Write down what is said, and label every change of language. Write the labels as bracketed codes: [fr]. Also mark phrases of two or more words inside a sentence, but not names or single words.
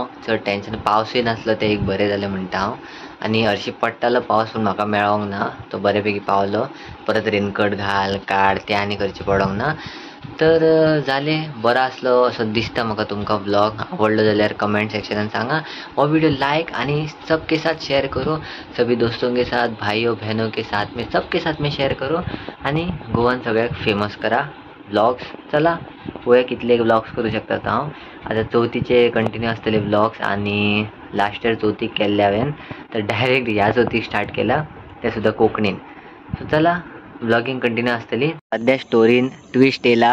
[kok] चड टेन्शन, पावसूय नासलो तें एक बरें जालें म्हणटा हांव. आनी हरशीं पडटालो पावस पूण म्हाका मेळोंक ना. तो बऱ्यापैकी पावलो. परत रेनकोट घाल, काड, तें आनी करचें पडोंक ना. तर जालें, बरो आसलो असो दिसता म्हाका तुमकां ब्लॉग. आवडलो जाल्यार कमेंट सेक्शनान सांगा. [hi] वो वीडियो लाइक आनी सबके साथ शेयर करो. सभी दोस्तों के साथ, भाइयों बहनों के साथ में, सबके साथ में शेयर करो [kok] आनी गोवान सगळ्याक फेमस करा ब्लॉग्स. चला पळोवया कितले ब्लॉग्स करूं शकतात हांव. आतां चवथीचे कंटिन्यू आसतले ब्लॉग्स आनी [en] last year [kok] चवथीक केल्ले हांवें, तर डायरेक्ट ह्या चवथीक स्टार्ट केला, तें सुद्दां कोंकणीन. सो चला ब्लॉगिंग कंटिन्यू आसतली. सद्या स्टोरीन ट्विस्ट येयला.